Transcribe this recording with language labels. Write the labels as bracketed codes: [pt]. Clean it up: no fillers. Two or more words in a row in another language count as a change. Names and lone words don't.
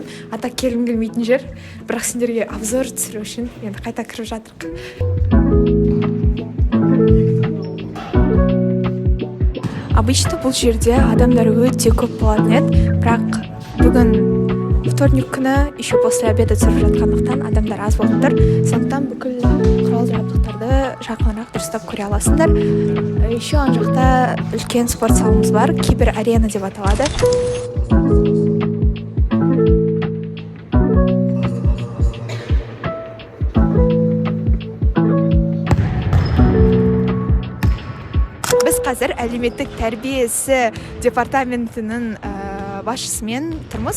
[kk] Ата келгім келмейтін жер. Бірақ сендерге обзор түсіру үшін енді қайта кіріп жатырмық. Обычно бұл жерде адамдар өте көп болатын еді, бірақ бүгін вторник күні [ru] еще после обеда [kk] түсіріп жатқандықтан адамдар аз болып тұр. Сондықтан бүкіл құрал-жабдықтарды жақынырақ дұрыстап көре аласыңдар. Еще ан жақта үлкен спорт залымыз бар, кибер-арена деп аталады. Біз қазір әлеуметтік тәрбиесі департаментінің басшысымен тұрмыз.